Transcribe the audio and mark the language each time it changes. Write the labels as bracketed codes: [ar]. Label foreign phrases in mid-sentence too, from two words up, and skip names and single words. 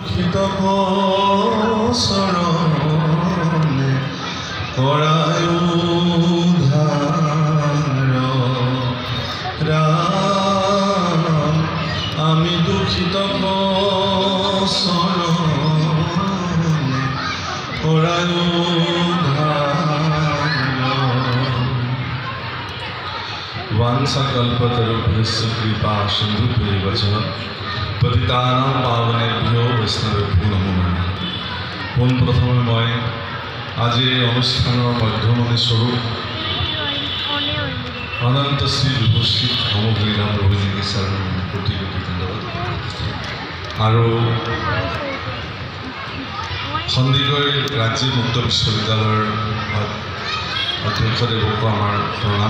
[as] দুঃখিত চৰণে কৰায় উদ্ধাৰ ৰাম আমি দুঃখিত চৰণে কৰায় [sa] वांछाकल्पतरुभ्यश्च कृपा सिन्धुभ्यैव च पतितानां पावनेभ्यो वैष्णवेभ्यो नमो नमः। [as] পোনপ্ৰথমে মই আজিৰ এই অনুষ্ঠানৰ মধ্যমণি স্বৰূপ অনন্ত শ্ৰী বিভূষিত সমগ্ৰীৰাম প্ৰভুজীকে চৰণ কোটি কোটি ধন্যবাদ আৰু সন্দিকৈ ৰাজ্যিক মুক্ত বিশ্ববিদ্যালয়ৰ অধ্যক্ষদেৱকো আমাৰ প্ৰণাম।